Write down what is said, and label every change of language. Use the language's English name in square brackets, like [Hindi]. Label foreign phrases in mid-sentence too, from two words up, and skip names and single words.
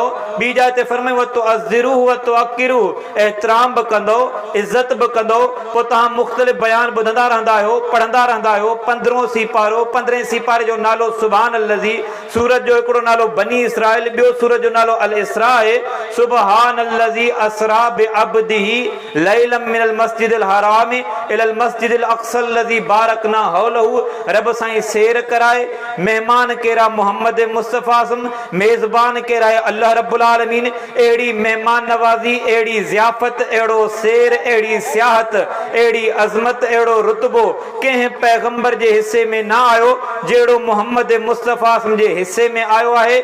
[Sindhi] ॿी जाइ ते फरमाए [Arabic] وتعزروه وتوقروه, [Sindhi] एतिराम बि कंदो, इज़त बि कंदो। पोइ तव्हां मुख़्तलिफ़ बयान ॿुधंदा रहंदा आहियो, पढ़ंदा रहंदा आहियो। 15हों सीपारो, 15हें सीपारे जो नालो [Arabic] سبحان الذي, [Sindhi] सूरत जो हिकिड़ो नालो बनी इसराइल, ॿियो सूरत जो नालो अल इसरा आहे। [Arabic] سبحان الذي أسرى بعبده ليلا من المسجد الحرام إلى المسجد الأقصى الذي باركنا حوله. [Sindhi] रब साईं सैर कराए, मेहमान केरा मोहम्मद मुस्तफ़ा सम, मेज़बान केरा [Arabic] الله رب العالمين. [Sindhi] अहिड़ी मेहमान नवाज़ी, अहिड़ी ज़ियाफ़त, अहिड़ो सैर, अहिड़ी सियाहत, अहिड़ी अज़मत, अहिड़ो रुतबो कंहिं पैगंबर जे हिसे में न आयो जहिड़ो मोहम्मद मुस्तफ़ा जे हिसे में आयो आहे।